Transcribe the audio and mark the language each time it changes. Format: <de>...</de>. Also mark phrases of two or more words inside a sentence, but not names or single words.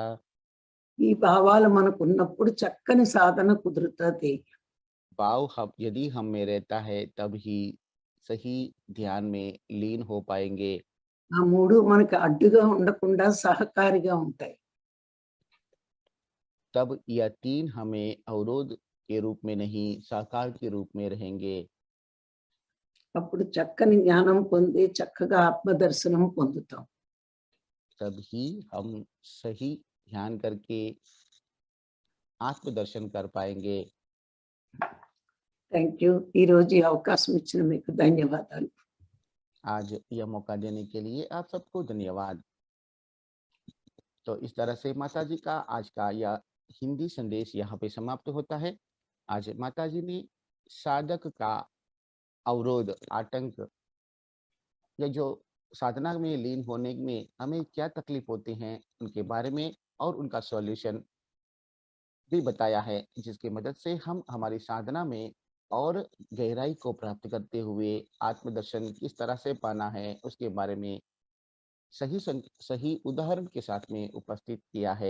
<te>ఈ భావాలు మనకు ఉన్నప్పుడు చక్కని సాధన కుదురుతుంది.</te> <hi>भाव हम यदि हम में रहता है तब ही सही ध्यान में लीन हो पाएंगे।</hi> <te>ఆ మూడు మనకి అడ్డుగా ఉండకుండా సహకారిగా ఉంటాయి.</te> <hi>तब यह तीन हमें अवरोध के रूप में नहीं, साकार के रूप में रहेंगे।</hi> <te>అప్పుడు చక్కని జ్ఞానం పొంది చక్కగా ఆత్మదర్శనం పొందుతాం.</te> <hi>तभी हम सही ध्यान करके आत्मदर्शन कर पाएंगे।</hi> <en>thank you.</en> <te>ఈరోజు ఈ అవకాశం ఇచ్చిన మీకు ధన్యవాదాలు.</te> <hi>आज यह मौका देने के लिए आप सबको धन्यवाद। तो इस तरह से माता जी का आज का यह हिंदी संदेश यहाँ पे समाप्त होता है। आज माता जी ने साधक का अवरोध, आतंक, या जो साधना में लीन होने में हमें क्या तकलीफ होती हैं उनके बारे में और उनका सॉल्यूशन भी बताया है, जिसकी मदद से हम हमारी साधना में और गहराई को प्राप्त करते हुए आत्मदर्शन किस तरह से पाना है उसके बारे में सही उदाहरण के साथ में उपस्थित किया है।</hi>